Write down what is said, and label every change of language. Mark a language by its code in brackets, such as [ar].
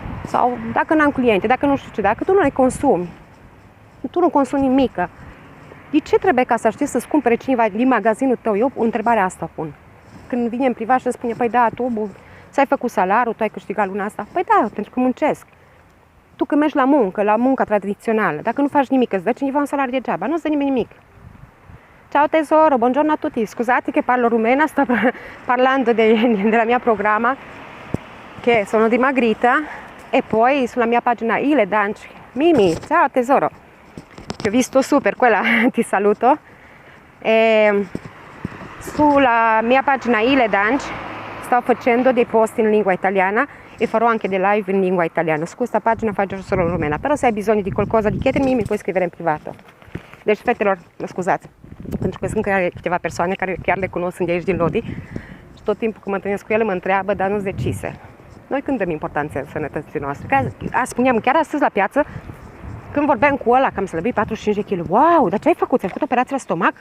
[ro] Sau dacă n-am cliente, dacă nu știu ce, dacă tu nu le consumi, tu nu consumi nimic, de ce trebuie ca să știi să-ți cumpere cineva din magazinul tău? Eu întrebarea asta pun. Când vine în privat și îmi spune, păi da, tu ți-ai făcut salariul, tu ai câștigat luna asta? Păi da, pentru că muncesc. Tu când mergi la munca tradizională, dacă nu faci nimic, îți dă cineva un salariu degeaba, nu îți dă nimeni nimic. [it] Ciao tesoro, buongiorno a tutti, scusate che parlo rumena, sto parlando della mia programma, che sono dimagrita, e poi sulla mia pagina Ile Danci, Mimi, ciao tesoro, ti ho visto su per quella ti saluto, e sulla mia pagina Ile Danci sto facendo dei post in lingua italiana e farò anche dei live in lingua italiana. Su questa pagina faccio solo rumena, però se hai bisogno di qualcosa di chiedermi mi puoi scrivere in privato. [ro] Deci, fetelor, mă scuzați, pentru că sunt câteva persoane care chiar le cunosc de aici din Lodi și tot timpul când mă întâlnesc cu ele mă întreabă, dar nu-s decise. Noi când dăm importanță sănătății noastre? Spuneam chiar astăzi la piață, când vorbeam cu ăla că am slăbit 45 de kg, wow, dar ce ai făcut? Ți-ai făcut operație la stomac?